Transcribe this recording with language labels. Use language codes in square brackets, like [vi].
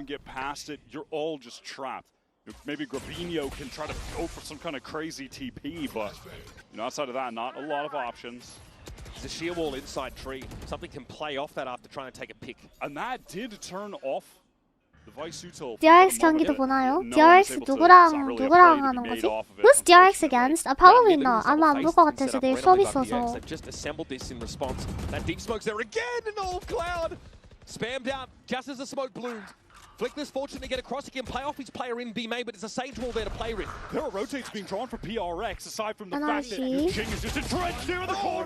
[en] Get past it, you're all just trapped. Maybe Gravino can try to go for some kind of crazy TP, but outside of that, not a lot of options. There's a sheer wall inside tree. Something can play off that after trying to take a pick. And that did turn off the VSPO. [ko] DRX 경기도 보나요? DRX 누구랑 하는 거지? [en] Who's DRX against? Probably not. [ko] 아마 안 볼 것 같아서 내일 수업 있어서. [en] They've just assembled this in response. That deep smoke's there again, and all Cloud spammed out just as the smoke bloomed. Flickless fortunate to get across. He can play off his player in B main, but it's a Sage wall there to play with. There are rotates being drawn for PRX, aside from the fact that Jing is just entrenched here in the corner.